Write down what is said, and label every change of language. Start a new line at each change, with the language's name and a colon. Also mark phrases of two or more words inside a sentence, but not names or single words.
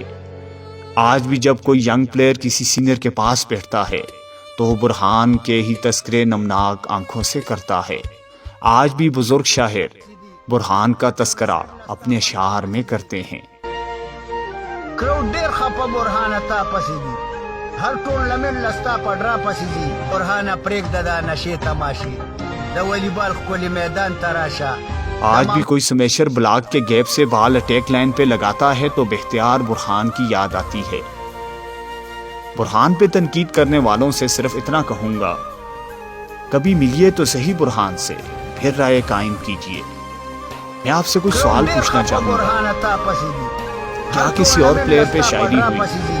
Urdu: آج بھی جب کوئی ینگ پلیئر کسی سینئر کے پاس بیٹھتا ہے تو وہ برہان کے ہی تذکرے نمناک آنکھوں سے کرتا ہے۔ آج بھی بزرگ شاعر برہان کا تذکرہ اپنے اشعار میں کرتے ہیں۔
Pashto: کراؤڈ ډیر خپه برهانه تا پسې دي، هر ټورنمنټ لستا پډرا پسې دي، برهانه پرېږده دا نشې تماشې، د والیبال ښکلي میدان ته راشه۔
Urdu: آج بھی کوئی سمیشر بلاک کے گیپ سے بال اٹیک لائن پہ لگاتا ہے تو بختیار برہان کی یاد آتی ہے۔ برہان پہ تنقید کرنے والوں سے صرف اتنا کہوں گا، کبھی ملیے تو صحیح برہان سے، پھر رائے قائم کیجیے۔ میں آپ سے کچھ سوال پوچھنا چاہوں گا، کیا کسی اور پلیئر پہ شاعری ہوئی؟